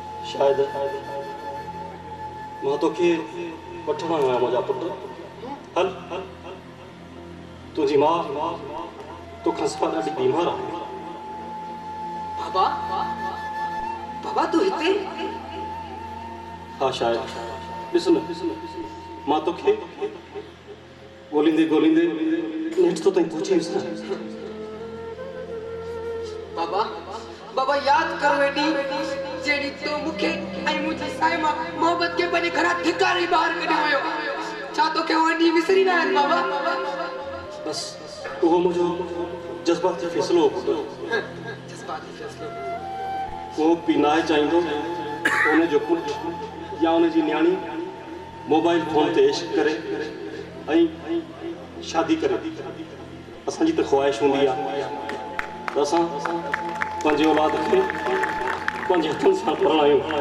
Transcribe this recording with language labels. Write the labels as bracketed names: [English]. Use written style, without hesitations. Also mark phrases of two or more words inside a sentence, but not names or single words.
[Sindhi] शायद मां तोखे वठण आया मुंहिंजा पुट हल तुंहिंजी मां तोखां सफ़ा ॾाढी बीमार आहे बाबा बाबा तू हिते हा शायद ॾिस न मां तोखे ॻोल्हींदे ॻोल्हींदे नेठि तो ताईं पहुची वियुसि न बाबा बाबा याद करो एडी जेडी तो मुखे आई मुझी साईमा मोहब्बत के बने घरा धिकारी बाहर कढे हुयो छा तो के वडी विसरी ना आहिनि बाबा बस उहो मुंहिंजो जज़्बाती फ़ैसिलो हो पुट जज़्बाती फ़ैसिलो उहो पीउ न आहे चाहींदो उनजो पुटु या उनजी न्याणी मोबाइल फोन ते इश्क करे ऐं शादी करे असांजी त ख़्वाहिश हूंदी आहे त असां पंहिंजे औलाद खे पंहिंजे हथनि सां पढ़ायूं